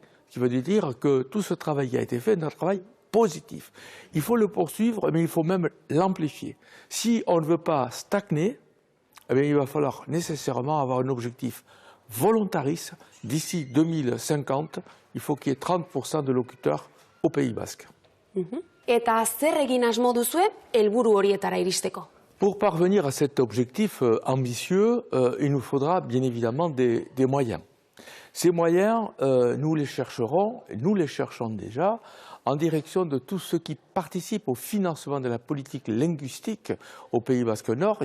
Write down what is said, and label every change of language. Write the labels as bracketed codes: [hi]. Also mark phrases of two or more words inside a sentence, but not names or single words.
[fr] Ce qui veut dire que tout ce travail qui a été fait est un travail positif. Il faut le poursuivre, mais il faut même l'amplifier. Si on ne veut pas stagner, eh bien, il va falloir nécessairement avoir un objectif volontariste. D'ici 2050, il faut qu'il y ait 30% de locuteurs au Pays basque. [eu] Eta zer egin asmo duzue helburu horietara iristeko? [fr] Pour parvenir à cet objectif ambitieux, il nous faudra bien évidemment des moyens. Ces moyens, nous les chercherons, nous les cherchons déjà, en direction de tous ceux qui participent au financement de la politique linguistique au Pays basque Nord.